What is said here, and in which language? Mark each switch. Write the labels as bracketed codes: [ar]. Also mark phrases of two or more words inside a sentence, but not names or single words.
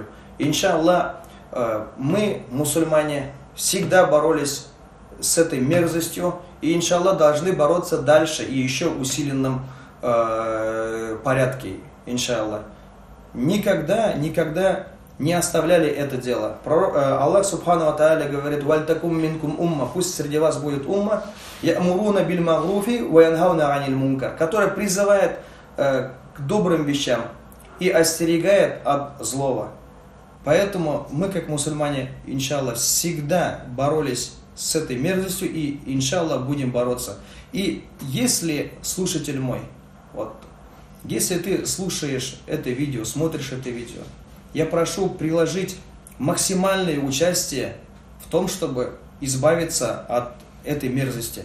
[ru] Иншаллах, мы, мусульмане, всегда боролись с этой мерзостью, и иншаллах должны бороться дальше и еще в усиленном порядке, иншаллах. Никогда не оставляли это дело. Аллах [ar] سبحانه وتعالى [ru] говорит, [ar] «ولتكن منكم أمة», [ru] пусть среди вас будет умма, [ar] «يأمرون بالمعروف وينهون عن المنكر», [ru] которая призывает к добрым вещам и остерегает от злого. Поэтому мы, как мусульмане, иншаллах, всегда боролись с этой мерзостью и, иншаллах, будем бороться. И если, слушатель мой, вот, если ты слушаешь это видео, смотришь это видео, я прошу приложить максимальное участие в том, чтобы избавиться от этой мерзости.